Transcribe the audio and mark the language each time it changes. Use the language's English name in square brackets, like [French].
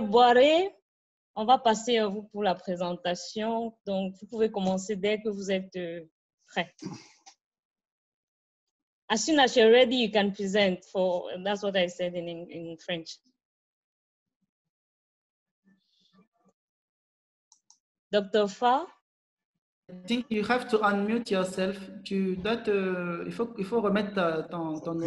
[French] Boiré, on va passer à vous pour la présentation. Donc, vous pouvez commencer dès que vous êtes prêt. [English] As soon as you're ready, you can present. That's what I said in French. Dr. Fa? I think you have to unmute yourself. [French] Il faut remettre ton audio.